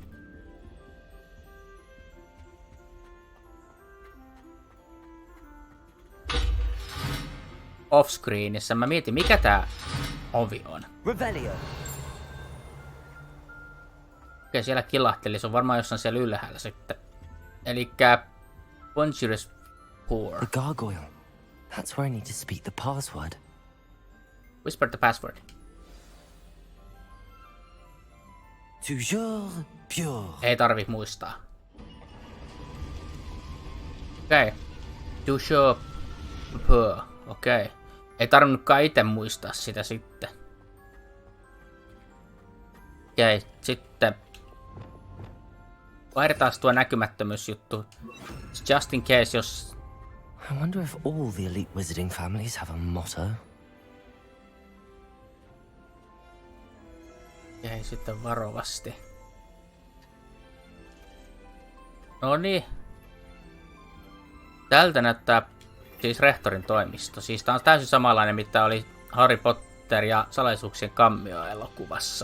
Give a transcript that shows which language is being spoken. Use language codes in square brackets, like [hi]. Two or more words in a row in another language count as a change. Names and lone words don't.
[fi] Offscreenissä. Mä mietin, mikä tää ovi on. Revelio. Okei, siellä kilahteli. Se on varmaan jossain siellä ylhäällä sitten. Elikkä Bonjures Poor. [en] The gargoyle. That's where I need to speak the password. Whisper the password. [fr] Toujours pure. [fi] Ei tarvi muistaa. Okei. [fr] Toujours pure. [fi] Okei. Ei tarvinnutkaan itse muistaa sitä sitten. Okei, sitten vaihdetaan tuo näkymättömyysjuttu. [en] Just in case, jos... I wonder if all the elite wizarding families have a motto. [fi] Okei, sitten varovasti. No niin. Tältä näyttää siis rehtorin toimisto. Siis tää on täysin samanlainen, mitä oli Harry Potter ja salaisuuksien kammio-elokuvassa.